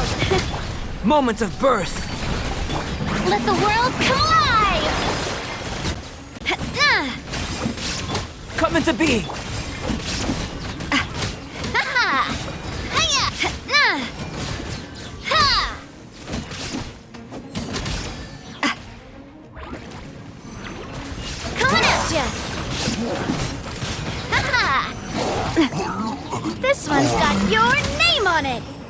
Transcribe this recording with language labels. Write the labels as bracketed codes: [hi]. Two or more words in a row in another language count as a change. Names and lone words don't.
[en] Moment of birth! let the world come alive! Coming to be! Ha-ha! Hiya! Ha! Coming at ya! Ha-ha! This one's got your name on it!